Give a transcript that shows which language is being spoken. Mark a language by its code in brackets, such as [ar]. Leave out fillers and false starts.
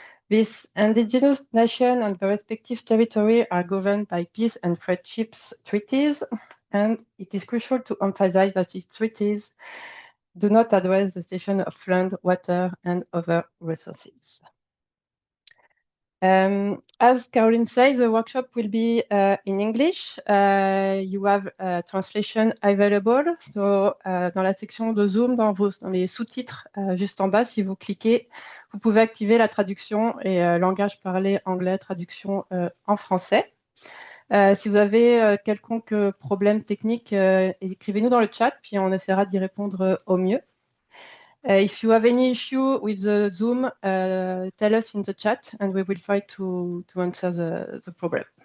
[en] This indigenous nation and the respective territory are governed by peace and friendship treaties, and it is crucial to emphasize that these treaties do not address the cession of land, water, and other resources. As Caroline says, the workshop will be in English. You have translation available. [fr] So, dans la section de Zoom, dans les sous-titres, juste en bas, si vous cliquez, vous pouvez activer la traduction et langage parlé anglais, traduction en français. Si vous avez quelconque problème technique, écrivez-nous dans le chat, puis on essaiera d'y répondre au mieux. [en] If you have any issue with the Zoom, tell us in the chat and we will try to answer the problem.